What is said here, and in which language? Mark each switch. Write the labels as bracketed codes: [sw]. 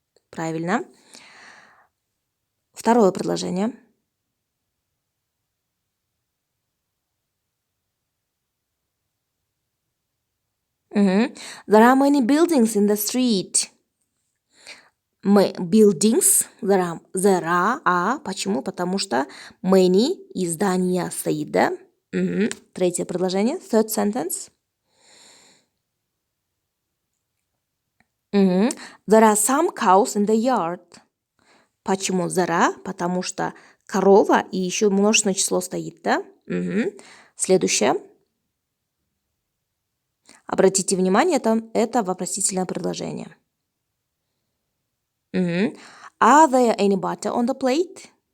[ru] Правильно. Второе предложение. [en] There are many buildings in the street. Buildings, there are. Почему? [ru] Потому что many и здания стоит, да? Третье предложение, [en] third sentence. There are some cows in the yard. [ru] Почему there are? Потому что корова и еще множественное число стоит, да? Следующее. Обратите внимание, это вопросительное предложение. [en] Are there any butter on the plate?